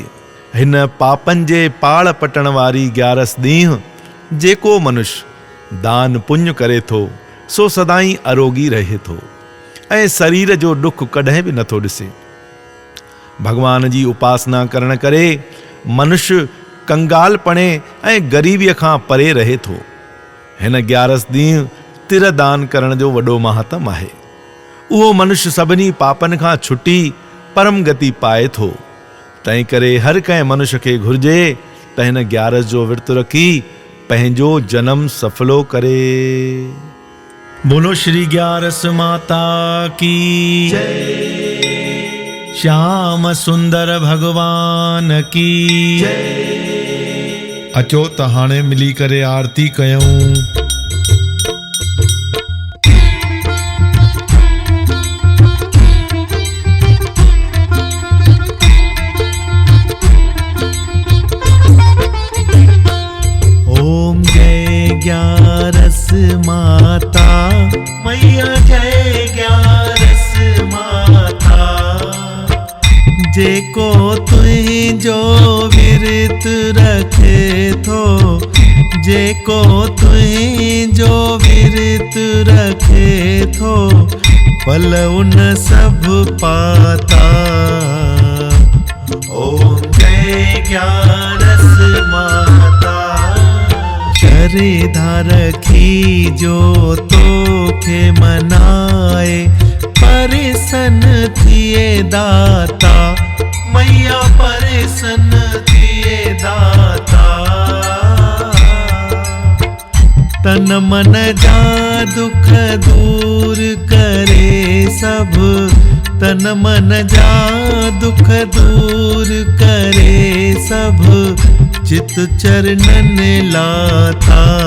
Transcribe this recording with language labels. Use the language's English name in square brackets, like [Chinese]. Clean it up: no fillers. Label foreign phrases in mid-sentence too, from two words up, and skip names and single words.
[Sindhi] हिन पापनि जे पाड़ पटण वारी 11 ॾींहुं जेको मनुष्य दान पुण्य करे थो सो सदाई अरोगी रहे थो ऐं शरीर जो दुख कॾहिं बि नथो ॾिसे। भगवान जी उपासना करण करे मनुष्य कंगालपणे ऐं ग़रीबीअ खां परे रहे थो। हिन 11 ॾींहुं तिर दान करण जो वॾो महत्व आहे। उहो मनुष्य सभिनी पापनि खां छुटी परम गति पाए थो। तंहिं करे हर कंहिं मनुष्य खे घुर्जे त हिन 11 जो विर्त रखी पंहिंजो जन्म सफलो करे। [Hindi] बोलो श्री 11 माता की जय, श्याम सुंदर भगवान की जय। अचो त हाणे मिली करे आरती कयूं। ओम जय 11 माता मैया, जय 11 माता। [Sindhi] जेको तुझो विरत रखे थो, जेको तुझो विरत रखे थो, फल उन सब पाता। [Hindi] ओम जय 11 माता। [Sindhi] श्रद्धा रखी जो तोखे मनाए, प्रसन्न थिए दाता मैया, प्रसन्न थिए दाता। तन मन जा दुख दूर करे सब, तन मन जा दुख दूर करे सब, चित चरणन लाता।